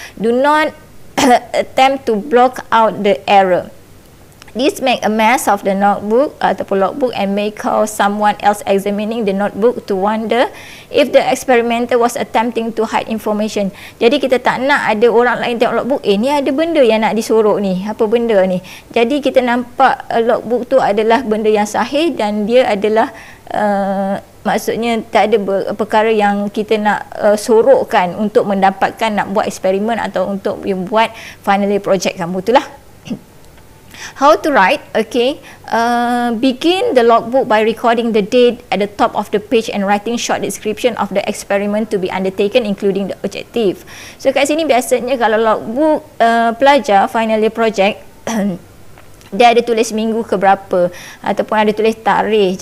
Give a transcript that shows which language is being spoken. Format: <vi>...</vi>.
<en>Do not attempt to block out the error. This make a mess of the notebook ataupun logbook and may cause someone else examining the notebook to wonder if the experimenter was attempting to hide information.</en> <ms>Jadi kita tak nak ada orang lain tengok logbook, ni ada benda yang nak disorok ni, apa benda ni. Jadi kita nampak logbook tu adalah benda yang sahih dan dia adalah maksudnya tak ada perkara yang kita nak sorokkan untuk mendapatkan nak buat eksperimen atau untuk buat final year project kamu, itulah.</ms> <en>How to write? Okay, begin the logbook by recording the date at the top of the page and writing short description of the experiment to be undertaken, including the objective.</en> <ms>So kat sini biasanya kalau logbook pelajar final year project dia ada tulis minggu ke berapa ataupun ada tulis tarikh.</ms>